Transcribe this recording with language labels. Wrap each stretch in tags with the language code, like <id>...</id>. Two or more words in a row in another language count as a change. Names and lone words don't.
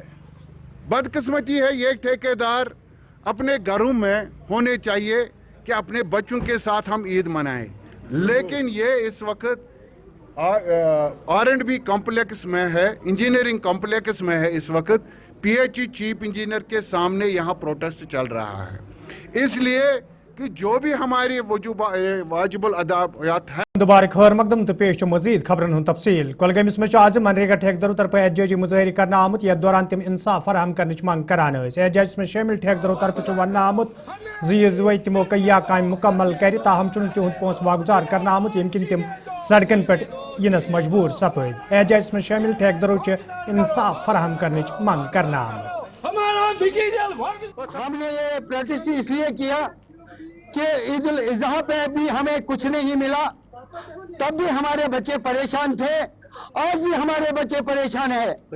<ur>بدقسمتی ہے یہ ٹھیکیدار اپنے گھروں میں ہونے چاہیے کہ اپنے بچوں کے ساتھ ہم عید منائیں, لیکن یہ اس وقت</ur> <en>R&B complex</en> <ur>میں ہے,</ur> <en>engineering complex</en> <ur>میں ہے. اس وقت</ur> <en>PHE chief engineer</en> <ur>کے سامنے یہاں پروٹیسٹ چل رہا ہے, اس لیے کہ جو بھی ہماری واجب الادائیات ہے.</ur> <ks>دوبارہ خیر مقدم تو پیش مزید خبرن ہند تفصیل. کولگامس مز آز منریگا ٹھیکدرو طرف احتجاجی مظاہرہ کرنا آمت, یتھ دوران تم انصاف فراہم کرنچ منگ کران. احتجاجس مز شامل ٹھیکدرو طرف ون آمت زی تمو کیا کام مکمل کر, تاہم تہد پونسہ واگزار کرنا آمت یم کن تم سڑکن پہ ینس مجبور سپد. احتجاجس مز شامل ٹھیکدرو انصاف فراہم کرنچ منگ کرنا آمت.</ks> <ur>ہم نے یہ پروٹیسٹ اس لیے کیا کہ عید الاضحیٰ پہ بھی ہمیں کچھ نہیں ملا, تب بھی ہمارے بچے پریشان تھے, آج بھی ہمارے بچے پریشان ہیں.</ur>